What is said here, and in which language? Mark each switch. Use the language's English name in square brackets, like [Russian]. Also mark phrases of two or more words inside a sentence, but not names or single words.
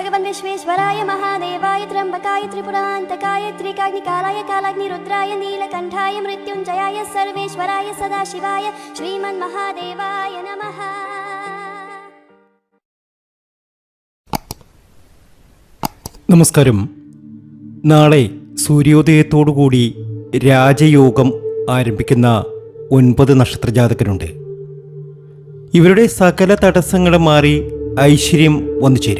[Sanskrit] विश्वेश्वराय महादेवाय त्र्यंबकाय त्रिपुरान्तकाय त्रिकाग्निकालाय कालाग्निरुद्राय नीलकण्ठाय मृत्युञ्जयाय सर्वेश्वराय सदाशिवाय श्रीमन्महादेवाय नमः. [Malayalam] നമസ്കാരം. നാളെ സൂര്യോദയത്തോടുകൂടി രാജയോഗം ആരംഭിക്കുന്ന 9 നക്ഷത്രജാതകരുണ്ട്. ഇവരുടെ സകല തടസ്സങ്ങളും മാറി ഐശ്വര്യം വന്നു ചേരും.